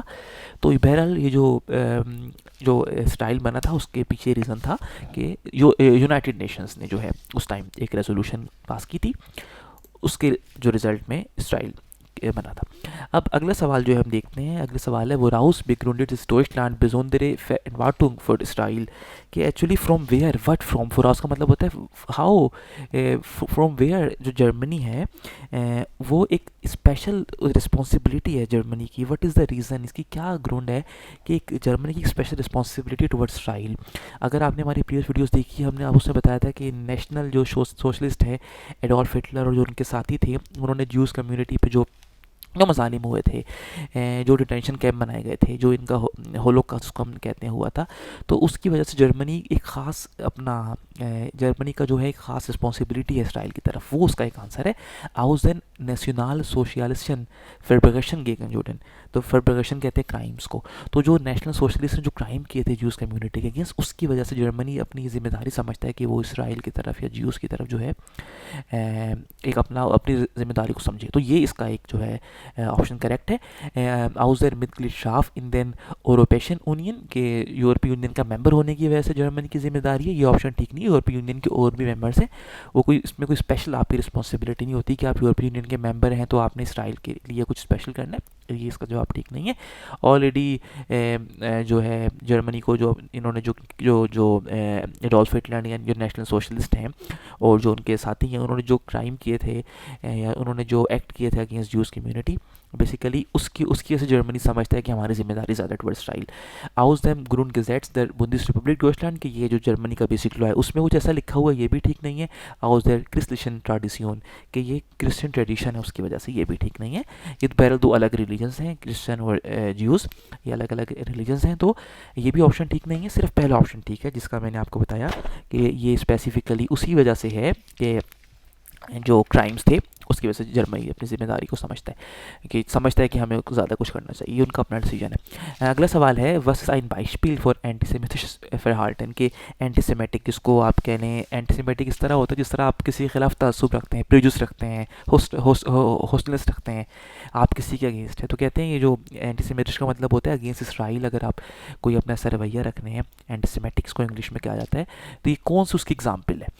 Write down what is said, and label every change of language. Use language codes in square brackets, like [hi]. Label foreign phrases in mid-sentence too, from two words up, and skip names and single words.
[hi] तो बहरहाल ये जो स्टाइल बना था उसके पीछे रीज़न था कि यूनाइटेड नेशंस ने जो है उस टाइम एक रेजोल्यूशन पास की थी, उसके जो रिज़ल्ट में स्टाइल बना था। अब अगला सवाल जो है हम देखते हैं, अगला सवाल है [de] woraus begründet das Deutschland besondere Verantwortung für Israel, [hi] कि [en] actually from where, what from, [hi] woraus का मतलब होता है [en] how, from where [hi] जो जर्मनी है वो एक [en] special responsibility [hi] है जर्मनी की। [en] what is the reason, [hi] इसकी क्या ग्राउंड है कि एक जर्मनी की [en] special responsibility towards Israel. [hi] अगर आपने हमारी [en] previous videos [hi] देखी, हमने अब उसमें बताया था कि नेशनल जो सोशलिस्ट है एडोल्फ हिटलर और जो उनके साथी थे, उन्होंने [en] Jews community [hi] पे जो मज़ालिम हुए थे, जो [en] detention camp [hi] बनाए गए थे, जो इनका होलोकॉस्ट जिसको हम कहते हैं हुआ था, तो उसकी वजह से जर्मनी एक ख़ास अपना जर्मनी का जो है एक ख़ास रिस्पॉन्सिबिलिटी है इसराइल की तरफ। वो उसका एक आंसर है [de] aus den nationalsozialistischen Verbrechen gegen Juden। [hi] तो Verbrechen कहते हैं क्राइम्स को। तो जो [en] national socialist [hi] ने जो क्राइम किए थे [en] Jews community [hi] के अगेंस्ट, उसकी वजह से जर्मनी अपनी जिम्मेदारी समझता है कि वो इसराइल की तरफ या ज्यूज़ की तरफ जो है एक अपनी जिम्मेदारी को समझे। तो ये इसका एक जो है [en] option correct [hi] है। [de] aus der Mitgliedschaft in den Europäischen Union, [hi] के यूरोपीय यूनियन का मेंबर होने की वजह से जर्मनी की जिम्मेदारी है, ये ऑप्शन ठीक नहीं है। यूरोपीय यूनियन के और भी मेंबर्स हैं, वो कोई इसमें कोई स्पेशल आपकी रिस्पॉन्सिबिलिटी नहीं होती कि आप यूरोपीय यूनियन के मेंबर हैं तो आपने इसराइल के लिए कुछ स्पेशल करना है। ये इसका जवाब ठीक नहीं है। ऑलरेडी जो है जर्मनी को जो इन्होंने जो एडोल्फ हिटलर या जो [en] national socialist [hi] हैं और जो उनके साथी हैं, उन्होंने जो क्राइम किए थे या उन्होंने जो एक्ट किए थे [en] against Jews community, [hi] बेसिकली उसकी वजह से जर्मनी समझता है कि हमारी जिम्मेदारी ज़्यादा टुवर्ड्स इसराइल। [de] aus dem Grundgesetz der Bundesrepublik Deutschland, [hi] कि ये जो जर्मनी का [en] basic law [hi] है उसमें कुछ ऐसा लिखा हुआ है, ये भी ठीक नहीं है। [de] aus der christlichen Tradition, [hi] कि ये [en] Christian tradition [hi] है, उसकी वजह से ये भी ठीक नहीं है। ये बहरहाल दो अलग रिलीजन्स हैं, क्रिश्चियन और ज्यूज़, ये अलग अलग रिलीजन्स हैं, तो ये भी ऑप्शन ठीक नहीं है। सिर्फ पहला ऑप्शन ठीक है, जिसका मैंने आपको बताया कि ये स्पेसिफिकली उसी वजह से है कि जो क्राइम्स थे उसकी वजह से जर्मनी अपनी जिम्मेदारी को समझता है कि हमें ज़्यादा कुछ करना चाहिए, ये उनका अपना डिसीजन है। अगला सवाल है [de] was ist ein Beispiel für antisemitisches Verhalten, [hi] कि एंटीसेमेटिक किसको आप कह लें, एंटीसेमेटिक इस तरह होता है जिस तरह आप किसी के खिलाफ तअस्सुब रखते हैं, प्रेजुडिस रखते हैं, होस्टिलिटी रखते हैं, आप किसी के अगेंस्ट है। तो कहते हैं ये जो एंटीसेमेटिक का मतलब होता है अगेंस्ट इसराइल। अगर आप कोई अपना ऐसा रवैया रखने हैं, एंटीसेमेटिक्स को इंग्लिश में कहा जाता है, तो ये कौन सी उसकी एग्जाम्पल है।